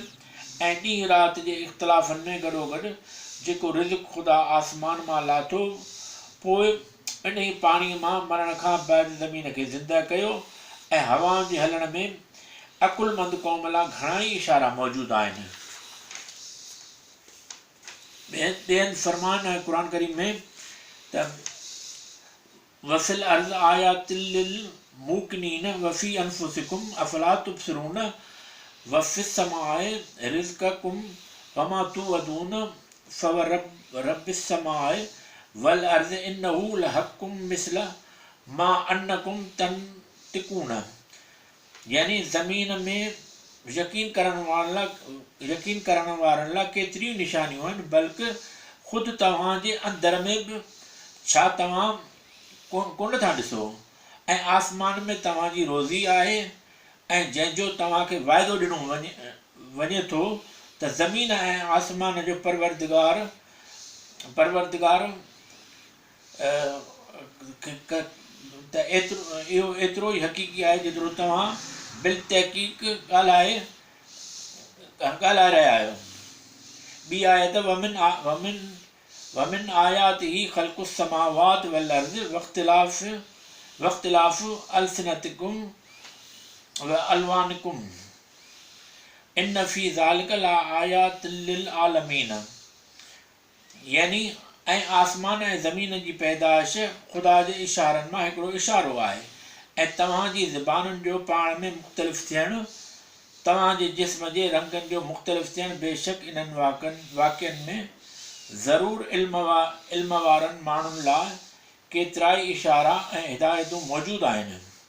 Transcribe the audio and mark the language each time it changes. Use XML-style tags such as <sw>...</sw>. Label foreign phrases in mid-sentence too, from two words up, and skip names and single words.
<sd>ऐं ॾींहुं राति जे इख़्तिलाफ़नि में गॾोगॾु जेको रिज़्क़ ख़ुदा आसमान मां लाथो, पोइ इन ई पाणीअ मां मरण खां बैदि ज़मीन खे ज़िंदा कयो, ऐं हवाउनि जे हलण में अकुलमंद क़ौम लाइ घणा ई इशारा मौजूदु आहिनि। ॿियनि फ़रमान आहे क़ुर करीम में त</sd> <ar>وفي الأرض آيات للموقنين وفي أنفسكم أفلا تبصرون وفي السماء رزقكم وما توعدون فورب السماء والأرض إنه لحق مثل ما أنكم تنطقون.</ar> <sd>यानी ज़मीन में यकीन करण वारनि लाइ केतिरियूं निशानियूं आहिनि, बल्कि ख़ुदि तव्हांजे अंदर में बि छा तव्हां कोन था ॾिसो। ऐं आसमान में तव्हांजी रोज़ी आहे, ऐं जंहिंजो तव्हांखे वाइदो ॾिनो वञे थो त ज़मीन ऐं आसमान जो परवरदिगार त इहो एतिरो ई हक़ीक़ी आहे जेतिरो तव्हां बिल तहक़ीक़ ॻाल्हाए रहिया आहियो। ॿी आयत</sd> <ar>ومن آياته خلق السماوات والأرض واختلاف ألسنتكم وألوانكم إن في ذلك لآيات للعالمين.</ar> <sd>यानी ऐं आसमान ऐं ज़मीन जी पैदाइश ख़ुदा जे इशारनि मां हिकिड़ो इशारो आहे, ऐं तव्हांजी ज़बानुनि जो पाण में मुख़्तलिफ़ थियणु, तव्हांजे जिस्म जे रंगनि जो मुख़्तलिफ़ थियणु, बेशक इन्हनि वाक़िअनि में ज़रूरु इल्म वारनि माण्हुनि लाइ केतिरा ई इशारा ऐं हिदायतूं मौजूदु आहिनि।</sd>